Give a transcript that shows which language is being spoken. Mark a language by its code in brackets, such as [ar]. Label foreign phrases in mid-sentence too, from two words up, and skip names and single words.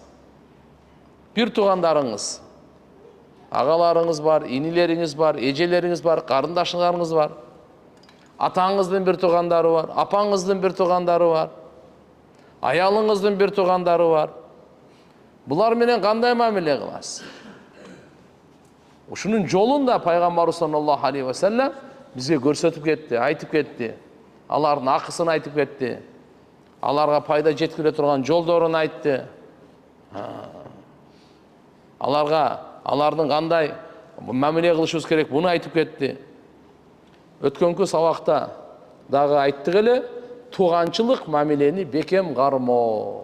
[ky] Бир туугандарыңыз, агаларыңыз бар, инилериңиз бар, эжелериңиз бар, карындашыңарыңыз бар. Атаңыздын бир туугандары бар, апаңыздын бир туугандары бар. Аялыңыздын бир туугандары бар. Булар менен кандай мамиле кыласыз? Ушунун жолун да Пайгамбарыбыз [ar] صلى الله عليه وسلم [ky] бизге көрсөтүп кетти, айтып кетти. Алардын акысын айтып кетти. Аларга пайда жеткире турган жолдорун айтты. Алардын кандай мамиле кылышыбыз керек, буну айтып кетти. Өткөнкү сабакта дагы айттык эле, тууганчылык мамилени бекем кармоо.